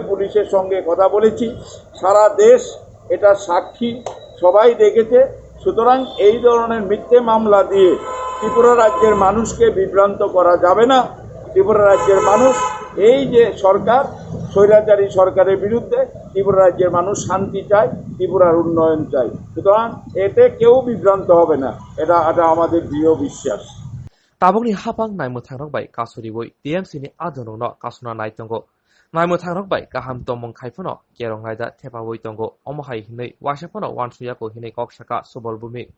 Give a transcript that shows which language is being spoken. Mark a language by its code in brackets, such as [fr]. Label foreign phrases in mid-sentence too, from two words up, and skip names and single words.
[bn] পুলিশের সঙ্গে কথা বলেছি সারা দেশ এটা সাক্ষী সবাই দেখেছে সুতরাং এই ধরনের মিথ্যে মামলা দিয়ে ত্রিপুরা রাজ্যের মানুষকে বিভ্রান্ত করা যাবে না ত্রিপুরা রাজ্যের মানুষ এই যে সরকার স্বৈরাচারী সরকারের বিরুদ্ধে ত্রিপুরা রাজ্যের মানুষ শান্তি চায় ত্রিপুরার উন্নয়ন চায় সুতরাং এতে কেউ বিভ্রান্ত হবে না এটা আমাদের দৃঢ় বিশ্বাস [trp] ताबुकनि हापां नायमुथांरक बाय कासुरिबोय टीएमसीनि आदरंनो कासुना नायतंगो नायमुथांरक बाय गाहाम तमंग खायफोनो केरं नायदा थेपावै तंगो अमहाय हिनै वासाफोनो वानसुयाको हिनै कक्साका सुबल भूमिक